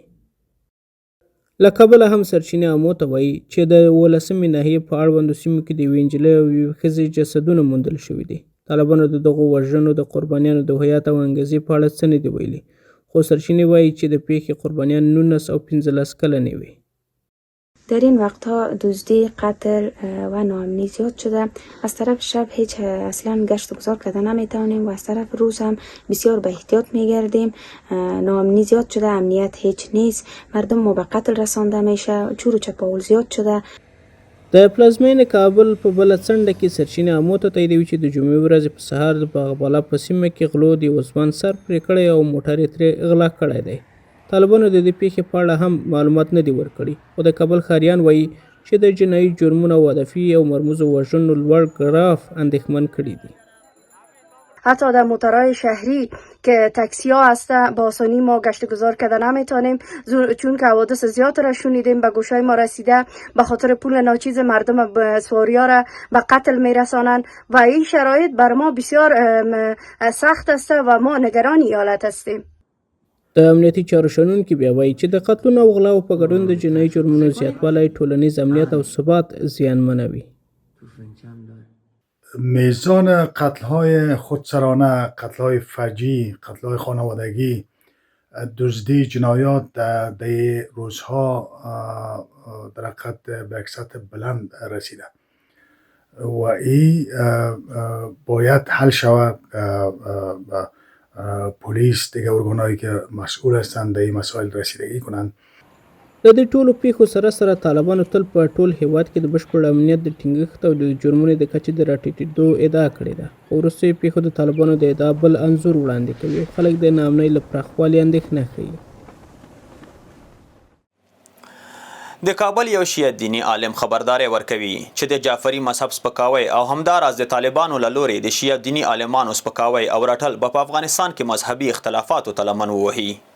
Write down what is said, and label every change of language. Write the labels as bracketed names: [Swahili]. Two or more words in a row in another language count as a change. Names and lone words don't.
[Pashto] له کابله هم سرچینې عامو ته وایي چې د 18مې ناحیې په اړوندو سیمو کې د یوې نجلۍ او یوې ښځې جسدونه موندل شوي دي. طالبانو د دغو وژنو د قربانیانو د هویت او انګیزې په اړه څه نه دي ویلي، خو سرچینې وایي چې د پیښې قربانیان 19 او 15 کلنې وي. [Persian] در این وقتها دزدی، قتل و ناامنی زیاد شده. از طرف شب هیچ اصلا گشت و گذار کرده نمیتوانیم و از طرف روز هم بسیار به احتیاط میگردیم. ناامنی زیاد شده، امنیت هیچ نیست، مردم ما به قتل رسانده میشه، چور و چپاول زیاد شده. [Pashto] د پلازمین کابل په بله څنډه کې سرچینې عامو ته تاییدوي چې د جمعې ورځې په سهار د باغ بالا په سیمه کې غلو د یوه ځوان سر پرې کړی او موټر یې ترې غلا کړی دی. طالبانو د دې پیښې په اړه هم معلومات نه دي ورکړي، خو د کابل ښاریان وایي چې د جنایي جرمونو او هدفي او مرموزو وژنو لوړ ګراف اندېښمن کړي دي. [Persian] حتی در موتورهای شهری که تاکسی ها هسته با آسانی ما گشت گذار کرده نمیتونیم چون که حوادث زیاد را شنیدیم، به گوشای ما رسیده به خاطر پول ناچیز مردم سواری ها را به قتل میرسانند و این شرایط بر ما بسیار سخت است و ما نگران این حالت هستیم. [Pashto] د امنیتي چارو شنونکي بیا وایي چې د قتلونو او غلاو په ګډون د جنایي جرمونو زیاتوالی ټولنیز امنیت او ثبات زیانمنوي. [Persian] میزان قتل‌های خودسرانه، قتل‌های فجیع، قتل‌های خانوادگی، دزدی، جنایات در روزها در حقیقت به یک سطح بلند رسیده و این باید حل شود. پلیس دیگه ارگانهایی که مسئول هستند به این مسائل رسیدگی کنند. [Pashto] د دې ټولو پیښو سره سره طالبانو تل په ټول هیواد کې د بشپړ امنیت د ټینګښت او د جرمونو د کچې د راټیټېدو ادعا کړې ده. خو وروستیو پیښو د طالبانو د ادعا بل انځور وړاندې کوي. خلک د ناامنۍ له پراخوالي اندېښنه ښیي. د کابل یو شیعه دینی عالم خبرداری ورکوي چې د جعفري مذهب سپکاوی او همداراز د طالبانو له لورې د شیعه دینی عالمانو سپکاوی او رټل به په افغانستان کې مذهبي اختلافاتو ته لمن ووهي.